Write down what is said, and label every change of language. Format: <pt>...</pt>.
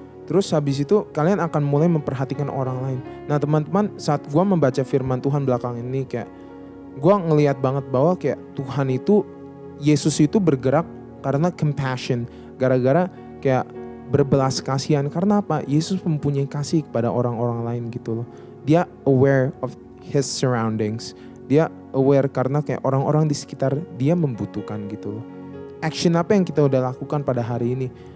<id>Terus habis itu kalian akan mulai memperhatikan orang lain. Nah teman-teman, saat gue membaca firman Tuhan belakang ini, kayak gue ngelihat banget bahwa kayak Tuhan itu, Yesus itu bergerak karena compassion, gara-gara kayak berbelas kasihan. Karena apa? Yesus mempunyai kasih kepada orang-orang lain gitu loh. Dia</id> <en>aware of his surroundings.</en> <id>Dia aware karena kayak orang-orang di sekitar dia membutuhkan gitu loh. Action apa yang kita udah lakukan pada hari ini.</id>